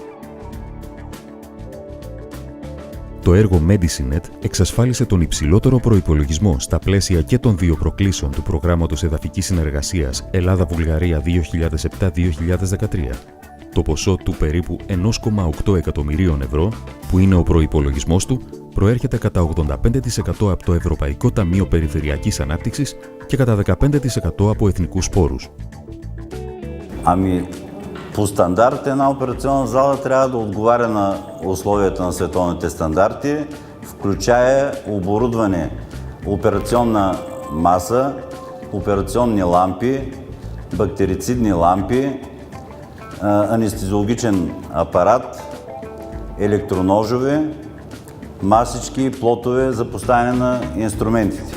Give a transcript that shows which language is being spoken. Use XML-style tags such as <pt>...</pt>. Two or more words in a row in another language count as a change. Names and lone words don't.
<el>Το έργο Medicinet εξασφάλισε τον υψηλότερο προϋπολογισμό στα πλαίσια και των δύο προκλήσεων του Προγράμματος Εδαφικής Συνεργασίας Ελλάδα-Βουλγαρία 2007-2013. Το ποσό του περίπου 1,8 εκατομμυρίων ευρώ, που είναι ο προϋπολογισμός του, προέρχεται κατά 85% από το Ευρωπαϊκό Ταμείο Περιφερειακής Ανάπτυξης και κατά 15% από εθνικούς πόρους.</el> <bg>Ами, по стандарт една операционна зала трябва да отговаря на условията на световните стандарти, включая оборудване, операционна маса, операционни лампи, бактерицидни лампи, анестезиологичен апарат, електроножове, масички и плотове за поставяне на инструментите.</bg>